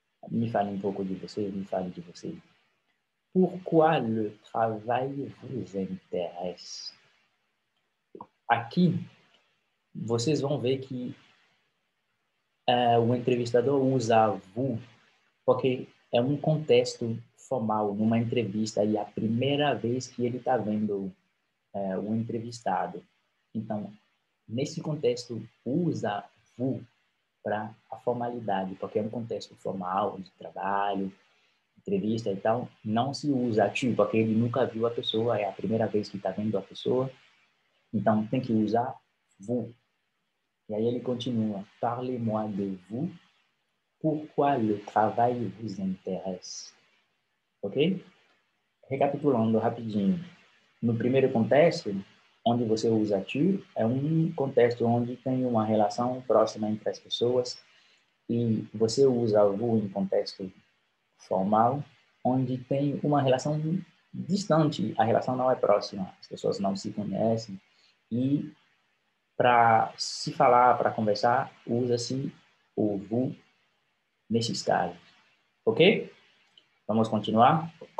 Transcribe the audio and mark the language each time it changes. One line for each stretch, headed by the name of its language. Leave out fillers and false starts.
Portuguese: Me fale um pouco de você, me fale de você.
French: Pourquoi le travail vous intéresse?
Portuguese: Aqui, vocês vão ver que o entrevistador usa vous, porque é um contexto formal, numa entrevista, e é a primeira vez que ele está vendo o entrevistado. Então, nesse contexto, usa vous para a formalidade, porque é um contexto formal, de trabalho, entrevista e tal, não se usa tu, porque ele nunca viu a pessoa, é a primeira vez que está vendo a pessoa, então tem que usar vous. E aí ele continua,
French: parlez-moi de vous, pourquoi le travail vous intéresse?
Portuguese: Ok? Recapitulando rapidinho, no primeiro contexto, onde você usa tu, é um contexto onde tem uma relação próxima entre as pessoas, e você usa vous em contexto formal, onde tem uma relação distante, a relação não é próxima, as pessoas não se conhecem, e para se falar, para conversar, usa-se o vous nesses casos. Ok? Vamos continuar?